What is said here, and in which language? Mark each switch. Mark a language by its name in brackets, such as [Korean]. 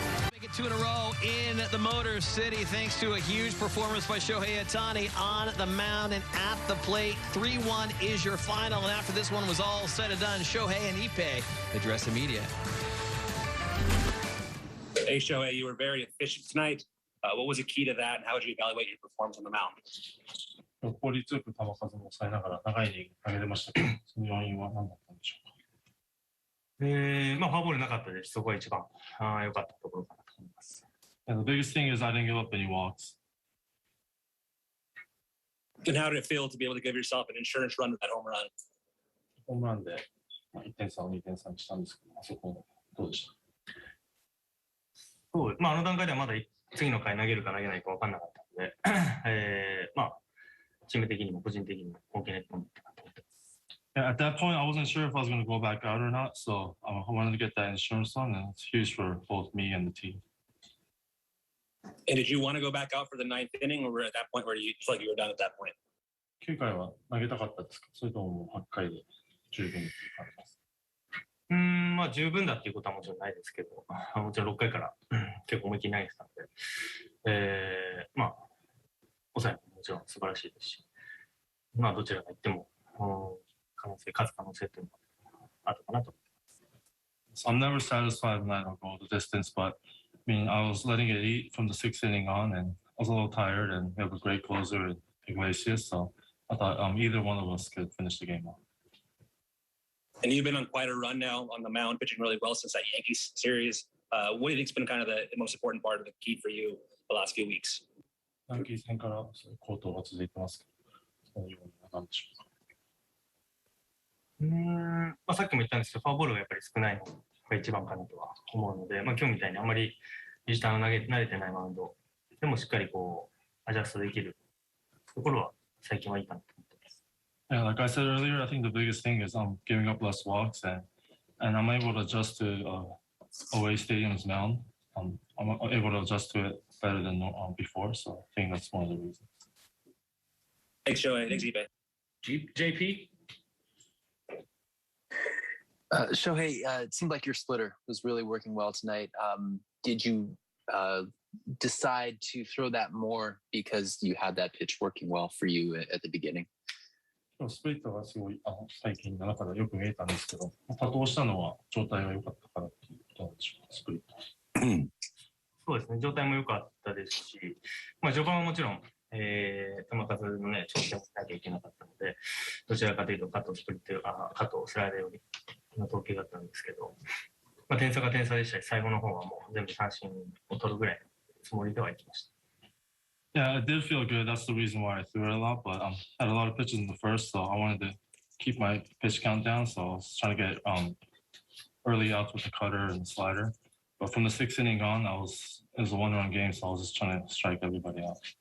[English] Make it 2 in a row in the Motor City thanks to a huge performance by Shohei Ohtani on the mound and at the plate. 3-1 is your final, and after this one was all said and done, Shohei and Ippei address the media. Hey, Shohei, you were very efficient tonight. What was the key to that, and how would you evaluate your performance on the mound? [Japanese] 効率よく球数も抑えながら長いイニング投げれましたけど、その要因は何だったんでしょうか。フォアボールなかったです。そこが一番良かったところかなと思います。 [English] And the biggest thing is I didn't give up any walks. And how did it feel to be able to give yourself an insurance run with that home run? [Japanese] ホームランで1点差を2点差にしたんですけど、あそこどうでした？そう、あの段階ではまだ次の回投げるか投げないか分かんなかったので、チーム的にも個人的にも大きな一本だったなと思ってます。 [English] Yeah, at that point, I wasn't sure if I was going to go back out or not, so I wanted to get that insurance on, and it's huge for both me and the team. And did you want to go back out for the 9th inning, or at that point where you felt like you were done at that point? [Japanese] 9回は投げたかったですか？それとも8回で十分っていう感じです。十分だっていうことはもちろんないですけど、もちろん6回から結構思い切り投げてたので、抑えももちろん素晴らしいですし、どちらがいっても勝つ可能性というのがあるかなと思ってます。 [English] I'm never satisfied when I don't go the distance, but I mean, I was letting it eat from the 6th inning on, and I was a little tired, and we have a great closer in Iglesias, so I thought either one of us could finish the game off. And you've been on quite a run now on the mound, pitching really well since that Yankees series. What do you think's been kind of the most important part of the key for you the last few weeks? [Japanese] ヤンキース戦から好投が続いてますけど、そのような何でしょうか。さっきも言ったんですけど、フォアボールがやっぱり少ないのが一番かなとは思うので、今日みたいにあんまりビジターの慣れてないマウンドでもしっかりアジャストできるところは最近はいいかなと思ってます。 [English] Yeah, like I said earlier, I think the biggest thing is giving up less walks, and I'm able to adjust to away stadium's mound. I'm able to adjust to it better than before, so I think that's one of the reasons. Thanks, Shohei. Thanks, Ippei. JP? Shohei, it seemed like your splitter was really working well tonight. Did you decide to throw that more because you had that pitch working well for you at the beginning? [Japanese] スプリットがすごい最近の中でよく見えたんですけど、多投したのは状態が良かったからっていうことなんでしょうか、スプリット。そうですね、状態も良かったですし、序盤はもちろん、球数のね、調整をしなきゃいけなかったので、どちらかというとカットスプリットカットスライダーよりの投球だったんですけど、点差が点差でしたし、最後の方はもう全部三振を取るぐらいのつもりではいきました。 [English] Yeah, it did feel good. That's the reason why I threw it a lot. But I had a lot of pitches in the first, so I wanted to keep my pitch count down. So I was trying to get early outs with the cutter and slider. But from the 6th inning on, it was a 1-run game, so I was just trying to strike everybody out.